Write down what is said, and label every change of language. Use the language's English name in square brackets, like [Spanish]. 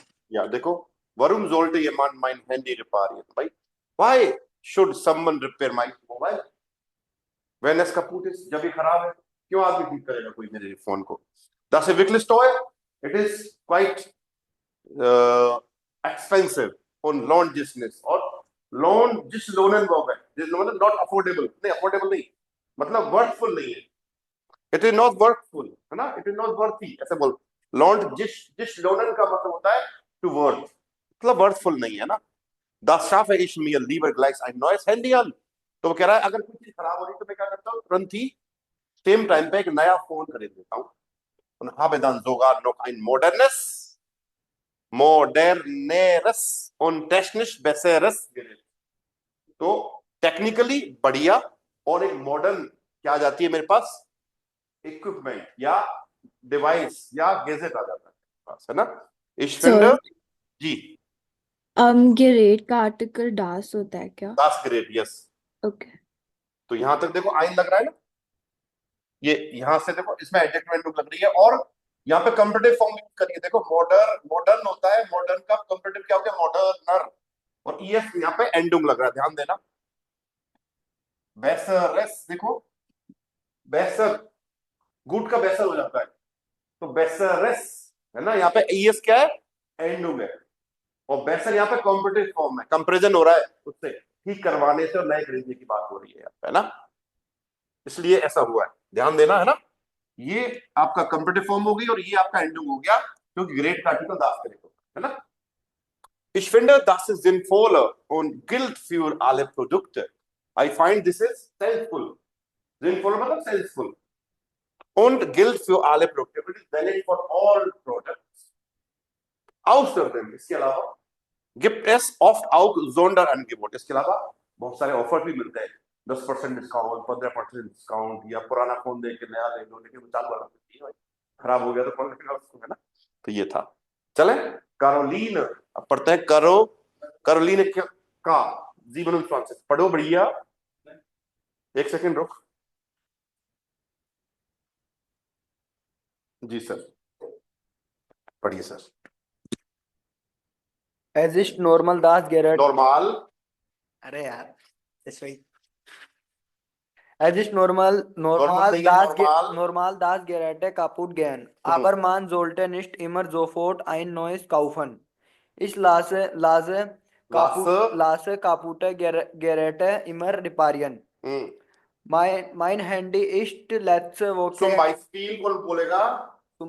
[German] Ja, देखो, warum sollte jemand mein Handy reparieren? [English] भाई, why should someone repair my mobile? [German] Wenn es kaputt ist, [Hindi] जब ये खराब है, क्यों आदमी ठीक करेगा कोई मेरे फोन को? [German] Das ist wirklich teuer. [English] It is quite expensive [German] und lohnt sich nicht. [Hindi] और lohnt जिस लोनन होगा, जिस लोनन [English] not affordable, [Hindi] नहीं affordable नहीं, मतलब worthful नहीं है. [English] It is not worthful, है ना? It is not worthy. [Hindi] ऐसे बोल. Lohnt जिस लोनन का मतलब होता है [English] to worth, [Hindi] मतलब worthful नहीं है ना? [German] Das schaffe ich mir lieber gleich ein neues Handy an. [Hindi] तो वो कह रहा है अगर कुछ चीज खराब हो रही तो मैं क्या करता हूँ, तुरंत ही सेम टाइम पे एक नया फोन खरीद लेता हूँ. [German] Und habe dann sogar noch ein moderneres und technisch besseres Gerät. [Hindi] तो टेक्निकली बढ़िया और एक मॉडर्न क्या आ जाती है मेरे पास, इक्विपमेंट या डिवाइस या गैजेट आ जाता है पास, है ना? [German] Ich finde, जी, [Hindi] Gerät का आर्टिकल das होता है क्या? [German] das Gerät, yes. [Hindi] ओके. तो यहां तक देखो आइन लग रहा है ना, ये यहां से देखो इसमें एडजेक्टिव एंड लग रही है, और यहाँ पे कंपेरेटिव फॉर्म यूज करिए. देखो मॉडर्न होता है, मॉडर्न का कंपेरेटिव क्या हो गया, मॉडर्नर, और ईएस यहाँ पे एंडुम लग रहा है, ध्यान देना. बेसरस, देखो बेसर, गुड का बेसर हो जाता है, तो बेसरस है ना, यहाँ पे ईएस क्या है, एंडुम है, और बेसर यहाँ पे कॉम्पिटिटिव फॉर्म है, कंपैरिजन हो रहा है उससे, ठीक करवाने से और नए खरीदने की बात हो रही है यहाँ पे, है ना? इसलिए ऐसा हुआ है, ध्यान देना, है ना? ये आपका कंपेरेटिव फॉर्म हो गई और ये आपका एंडिंग हो गया, क्योंकि ग्रेड का आर्टिकल दास करेगा, है ना? [German] Ich finde, das ist sinnvoller und gilt für alle Produkte. [English] I find this is sensible. Sinnvoller मतलब sensible. [German] Und gilt für alle Produkte. [English] It is valid for all products. [German] Außerdem, [Hindi] इसके अलावा [German] gibt es oft auch Sonderangebot. [Hindi] इसके अलावा बहुत सारे offer भी मिलते हैं, 10% डिस्काउंट, 15% डिस्काउंट, या पुराना फोन दे के नया ले लो, लेकिन चालू वाला भाई खराब हो गया तो कौन लेगा उसको, है ना? तो ये था. चले, कैरोलीन, अब पढ़ते हैं कैरोलीन का जीवन फ्रांसिस. पढ़ो बढ़िया, एक सेकंड रुक. जी सर, पढ़िए sir. [German] Es ist normal, dass Gerät. [Hindi] Normal, अरे यार, [German] Es ist normal, [Hindi] नहीं, normal. [German] normal, dass Geräte kaputt gehen. Aber man sollte nicht immer sofort ein neues kaufen. Ich lasse kaputte Geräte immer reparieren. Mein Handy ist letzte Woche. zum Beispiel [Hindi] कौन बोलेगा,